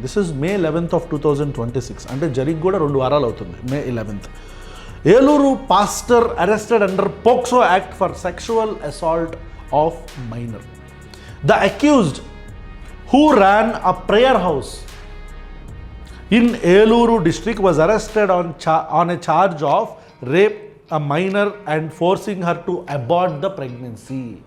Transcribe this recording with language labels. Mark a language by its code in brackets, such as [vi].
[en] This is May 11th of 2026. [te] అంటే జరిగి కూడా 2 వారాలు అవుతుంది. May 11th. [en] Eluru pastor arrested under POCSO act for sexual assault of minor. The accused who ran a prayer house in Eluru district was arrested on a charge of rape a minor and forcing her to abort the pregnancy.